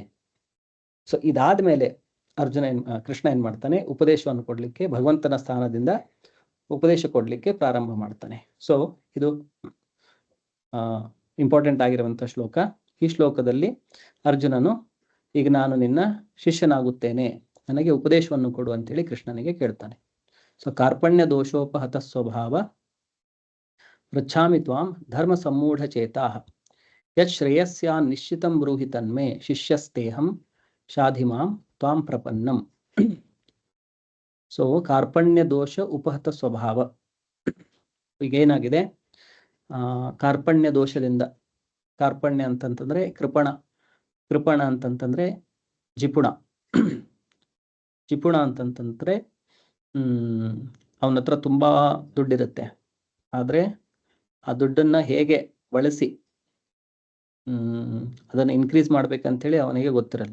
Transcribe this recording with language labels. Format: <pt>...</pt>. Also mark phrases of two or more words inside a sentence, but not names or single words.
<kn>ಸೊ ಇದಾದ್ಮೇಲೆ ಕೃಷ್ಣ ಏನ್ ಮಾಡ್ತಾನೆ, ಉಪದೇಶವನ್ನು ಕೊಡ್ಲಿಕ್ಕೆ, ಭಗವಂತನ ಸ್ಥಾನದಿಂದ ಉಪದೇಶ ಕೊಡ್ಲಿಕ್ಕೆ ಪ್ರಾರಂಭ ಮಾಡ್ತಾನೆ. ಸೊ ಇದು ಇಂಪಾರ್ಟೆಂಟ್ ಆಗಿರುವಂತ ಶ್ಲೋಕ. ಈ ಶ್ಲೋಕದಲ್ಲಿ ಅರ್ಜುನನು ಈಗ ನಾನು ನಿನ್ನ ಶಿಷ್ಯನಾಗುತ್ತೇನೆ, ನನಗೆ ಉಪದೇಶವನ್ನು ಕೊಡು ಅಂತೇಳಿ ಕೃಷ್ಣನಿಗೆ ಕೇಳ್ತಾನೆ.</kn> <sa>ಸೊ ಕಾರ್ಪಣ್ಯ ದೋಷೋಪಹತ ಸ್ವಭಾವ ಪೃಚ್ಛಾಮಿ ತ್ವಾಂ ಧರ್ಮ ಸಮ್ಮೂಢ ಚೇತಾಃ ಯತ್ ಶ್ರೇಯಸ್ಯಾನ್ ನಿಶ್ಚಿತಂ ಬ್ರೂಹಿ ತನ್ಮೇ ಶಿಷ್ಯಸ್ತೇಹಂ ಶಾಧಿಮಾಂ ತ್ವಾಂ ಪ್ರಪನ್ನಂ. ಸೊ ಕಾರ್ಪಣ್ಯ ದೋಷ ಉಪಹತ ಸ್ವಭಾವ.</sa> <kn>ಈಗ ಏನಾಗಿದೆ, ಕಾರ್ಪಣ್ಯ ದೋಷದಿಂದ, ಕಾರ್ಪಣ್ಯ ಅಂತಂತಂದ್ರೆ ಕೃಪಣ, ಕೃಪಣ ಅಂತಂತಂದ್ರೆ ಜಿಪುಣ, ಜಿಪುಣ ಅಂತಂತಂದ್ರೆ ಅವನ ಹತ್ರ ತುಂಬಾ ದುಡ್ಡಿರುತ್ತೆ, ಆದ್ರೆ ಆ ದುಡ್ಡನ್ನ ಹೇಗೆ ಬಳಸಿ ಅದನ್ನ ಇನ್ಕ್ರೀಸ್ ಮಾಡ್ಬೇಕಂತೇಳಿ ಅವನಿಗೆ ಗೊತ್ತಿರಲ್ಲ.</kn>